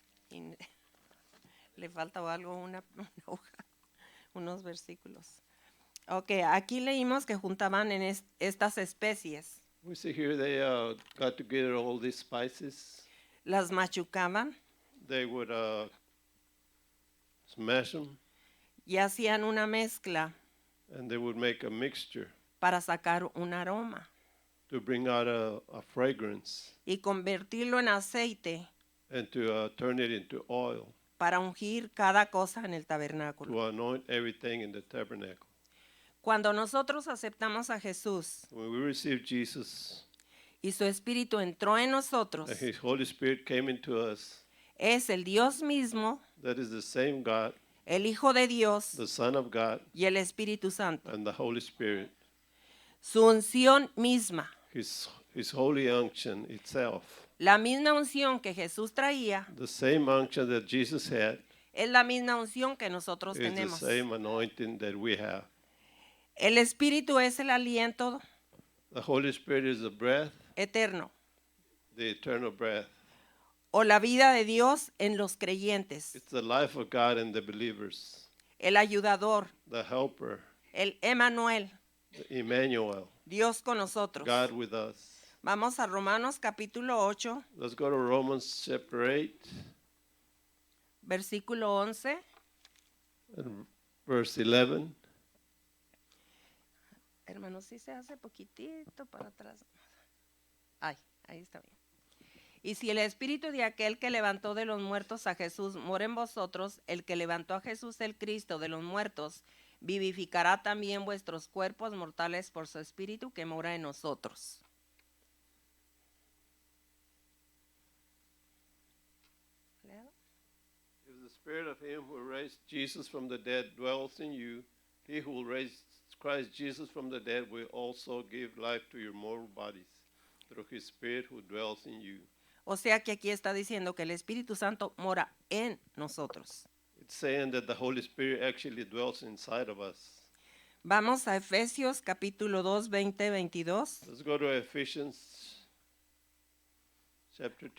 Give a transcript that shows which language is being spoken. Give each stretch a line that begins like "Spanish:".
Spanish: Y le falta algo, una hoja, unos versículos. Ok, aquí leímos que juntaban en estas especies.
English: We see here they got together all these spices.
Spanish: Las machucaban,
English: They would smash them,
Spanish: y hacían una mezcla
English: and they would make a mixture
Spanish: para sacar un aroma
English: to bring out a fragrance
Spanish: y convertirlo en aceite
English: and to turn it into oil
Spanish: para ungir cada cosa en el tabernáculo.
English: to anoint everything in the tabernacle.
Spanish: Cuando nosotros aceptamos a Jesús
English: When we received Jesus
Spanish: y su Espíritu entró en nosotros,
English: and His Holy Spirit came into us,
Spanish: es el Dios mismo,
English: that is the same God,
Spanish: el Hijo de Dios
English: the Son of God,
Spanish: y el Espíritu Santo.
English: and the Holy Spirit,
Spanish: Su unción misma,
English: His holy unction itself.
Spanish: la misma unción que Jesús traía,
English: The same unction that Jesus had
Spanish: es la misma unción que nosotros
English: is the
Spanish: tenemos.
English: same anointing that we have.
Spanish: El Espíritu es el aliento
English: The Holy Spirit is the breath,
Spanish: eterno
English: the eternal breath.
Spanish: o la vida de Dios en los creyentes,
English: It's the life of God in the believers,
Spanish: el ayudador,
English: the helper,
Spanish: el Emmanuel,
English: the Emmanuel,
Spanish: Dios con nosotros.
English: God with us.
Spanish: Vamos a Romanos capítulo 8,
English: Let's go to Romans chapter 8
Spanish: versículo 11.
English: and verse 11.
Spanish: Hermano, sí se hace poquitito para atrás. Ay, ahí está bien. Y si el espíritu de aquel que levantó de los muertos a Jesús mora en vosotros, el que levantó a Jesús el Cristo de los muertos, vivificará también vuestros cuerpos mortales por su espíritu que mora en nosotros.
English: If the spirit of him who raised Jesus from the dead dwells in you, he who raised Christ Jesus from the dead will also give life to your mortal bodies through his spirit who dwells in you.
Spanish: O sea que aquí está diciendo que el Espíritu Santo mora en nosotros.
English: It's saying that the Holy Spirit actually dwells inside of us.
Spanish: Vamos a Efesios capítulo 2, 20-22.
English: Let's go to Ephesians chapter 2.